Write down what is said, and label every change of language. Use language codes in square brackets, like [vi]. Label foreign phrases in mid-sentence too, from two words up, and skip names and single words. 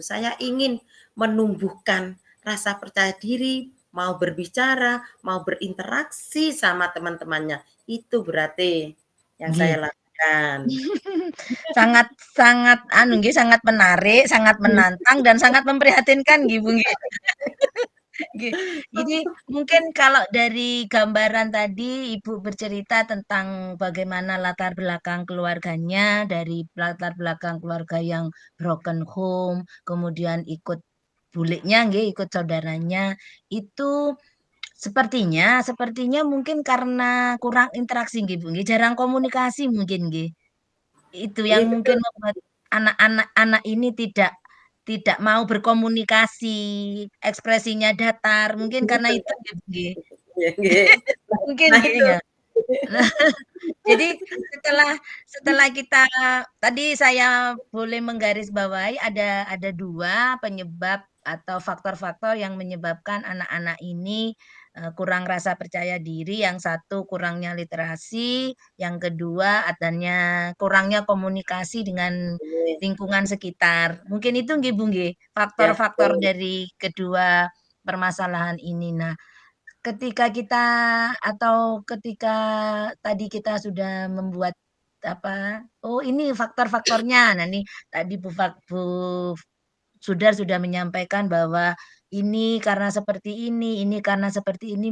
[id] Saya ingin menumbuhkan rasa percaya diri, mau berbicara, mau berinteraksi sama teman-temannya. Itu berarti yang saya Nggih. lakukan. Kan. Sangat sangat anu nggih, sangat menarik, sangat menantang, dan sangat memprihatinkan nggih, Bu, nggih. Nggih. Jadi mungkin kalau dari gambaran tadi Ibu bercerita tentang bagaimana latar belakang keluarganya, dari latar belakang keluarga yang broken home, kemudian ikut buliknya nggih, ikut saudaranya, itu sepertinya mungkin karena kurang interaksi nggih, Bu, nggih, jarang komunikasi mungkin nggih. Itu Iya yang mungkin betul. membuat anak-anak ini tidak mau berkomunikasi, ekspresinya datar, mungkin karena itu nggih, Bu, nggih. Iya nggih. Mungkin Nah nggih itu. ya. Nah, jadi setelah setelah kita tadi saya boleh menggarisbawahi ada 2 penyebab atau faktor-faktor yang menyebabkan anak-anak ini, kurang rasa percaya diri, yang satu kurangnya literasi, yang kedua adanya kurangnya komunikasi dengan Iya, lingkungan sekitar. Mungkin itu nggih, Bu, nggih, ya faktor-faktor betul. dari kedua permasalahan ini. Nah, ketika tadi kita sudah membuat apa, oh ini faktor-faktornya. Nah, ini tadi Bu Sudar sudah menyampaikan bahwa ini karena seperti ini karena seperti ini.